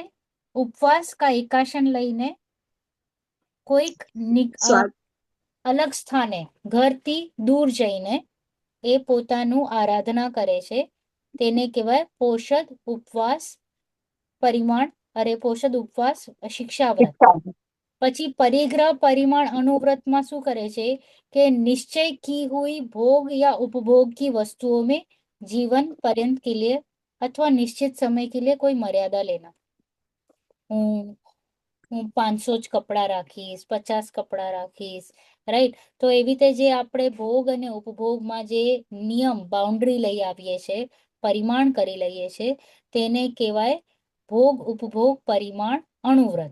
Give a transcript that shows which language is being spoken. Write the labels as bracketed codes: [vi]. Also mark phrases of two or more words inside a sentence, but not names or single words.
[gu] ઉપવાસ કા એકાશન લઈને કોઈક અલગ સ્થાને ઘરથી દૂર જઈને એ પોતાનું આરાધના કરે છે. તેને કહેવાય પોષદ ઉપવાસ પરિમાણ પોષદ ઉપવાસ શિક્ષાવ્રત. પછી પરિગ્રહ પરિમાણ અણુવ્રત શું કરે છે કે નિશ્ચય [hi] की हुई भोग या उपभोग की वस्तुओं में जीवन पर्यंत के लिए अथवा निश्चित समय के लिए कोई मर्यादा लेना. [gu] હું 500 જ કપડા રાખીશ, 50 કપડા રાખીશ, રાઈટ? તો એવી રીતે જે આપણે ભોગ અને ઉપભોગમાં જે નિયમ બાઉન્ડ્રી લઈ આવીએ છે, પરિમાણ કરી લઈએ છે, તેને કહેવાય ભોગ ઉપભોગ પરિમાણ અણુવ્રત.